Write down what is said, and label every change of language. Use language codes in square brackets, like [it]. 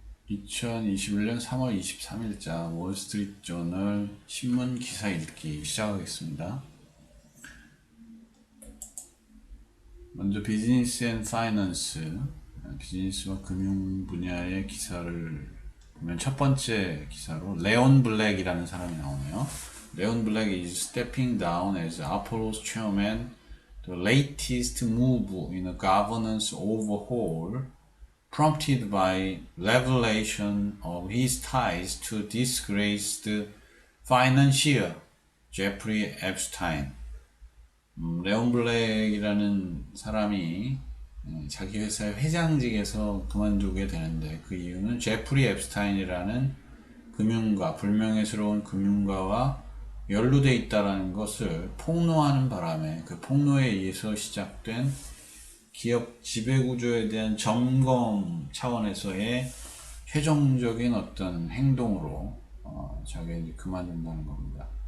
[ko] 2021년 3월 23일자 월스트리트저널 신문 기사 읽기 시작하겠습니다. 먼저 비즈니스 앤 파이낸스, 비즈니스와 금융 분야의 기사를 보면 첫 번째 기사로 레온 블랙이라는 사람이 나오네요. [en] 레온 블랙 is stepping down as Apollo's chairman, the latest move in a governance overhaul prompted by revelation of his ties to disgraced financier Jeffrey Epstein. [ko] 레온 블랙이라는 사람이 자기 회사의 회장직에서 그만두게 되는데 그 이유는 제프리 앱스타인이라는 금융가, 불명예스러운 금융가와 연루돼 있다는 것을 폭로하는 바람에 그 폭로에 의해서 시작된 기업 지배구조에 대한 점검 차원에서의 최종적인 어떤 행동으로 자기가 이제 그만둔다는 겁니다.